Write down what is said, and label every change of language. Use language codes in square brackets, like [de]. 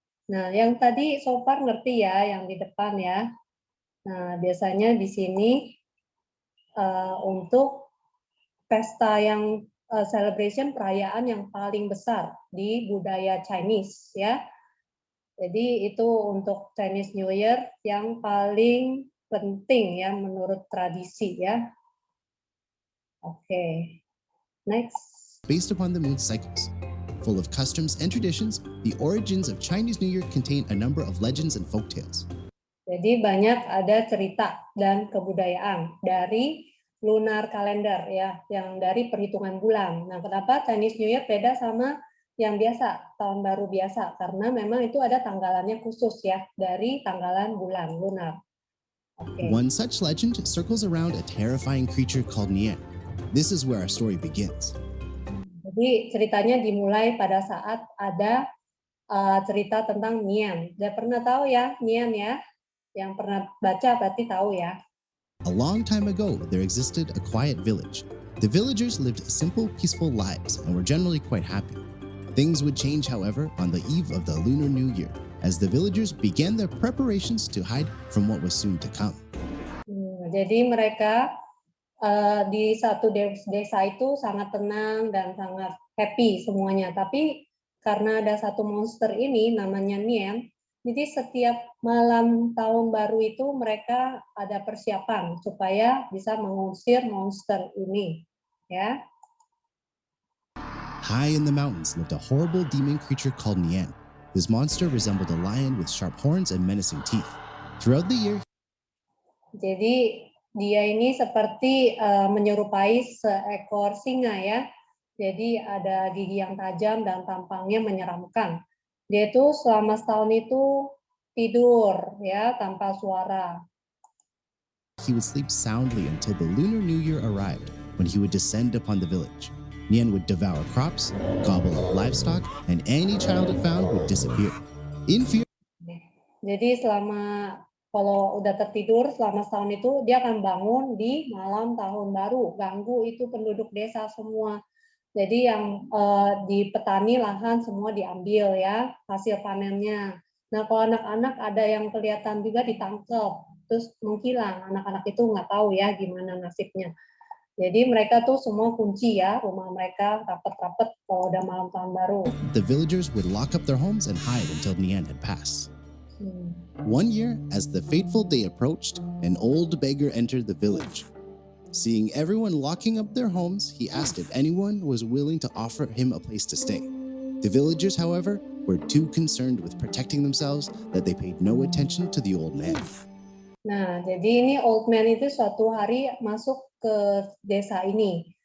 [id] Nah, yang tadi so far ngerti ya, yang di depan ya. Nah, biasanya di sini untuk pesta yang celebration perayaan yang paling besar di budaya Chinese ya. Jadi itu untuk Chinese New Year yang paling penting ya menurut tradisi ya. [en] Oke, next. Based upon the moon's cycles. Full of customs and traditions, the origins of Chinese New Year contain a number of legends and folktales. [id] Jadi banyak ada cerita dan kebudayaan dari lunar calendar ya, yang dari perhitungan bulan. Nah, kenapa Chinese New Year beda sama yang biasa, tahun baru biasa? Karena memang itu ada tanggalannya khusus ya, dari tanggalan bulan lunar. [en] Okay. One such legend circles around a terrifying creature called Nian. This is where our story begins. [id] Jadi ceritanya dimulai pada saat ada cerita tentang Nian. Udah pernah tahu ya Nian ya? Yang pernah baca berarti tahu ya. [en] A long time ago, there existed a quiet village. The villagers lived simple, peaceful lives and were generally quite happy. Things would change, however, on the eve of the Lunar New Year, as the villagers began their preparations to hide from what was soon to come. [id] Jadi mereka di satu desa itu sangat tenang dan sangat happy semuanya. Tapi karena ada satu monster ini namanya Nian, jadi setiap malam tahun baru itu mereka ada persiapan supaya bisa mengusir monster ini, ya. [en] High in the mountains lived a horrible demon creature called Nian. This monster resembled a lion with sharp horns and menacing teeth. Throughout the year, [id] jadi dia ini seperti menyerupai seekor singa ya. Jadi ada gigi yang tajam dan tampangnya menyeramkan. Dia itu selama setahun itu tidur ya tanpa suara. [en] he would sleep soundly until the Lunar New Year arrived, when he would descend upon the village. Nian would devour crops, gobble up livestock, and any child it found would disappear. In fear, [id] jadi selama kalau udah tertidur selama setahun itu dia akan bangun di malam tahun baru, ganggu itu penduduk desa semua. Jadi yang di petani lahan semua diambil ya hasil panennya. Nah kalau anak-anak ada yang kelihatan juga ditangkap, terus menghilang. Anak-anak itu nggak tahu ya gimana nasibnya. Jadi mereka tuh semua kunci ya rumah mereka rapet-rapet kalau udah malam tahun baru. [en] the villagers would lock up their homes and hide until Nian had passed. One year, as the fateful day approached, an old beggar entered the village. Seeing everyone locking up their homes, he asked if anyone was willing to offer him a place to stay. The villagers, however, were too concerned with protecting themselves that they paid no attention to the old man. [id] Nah, jadi ini [en] old man [id] itu suatu hari masuk ke desa ini.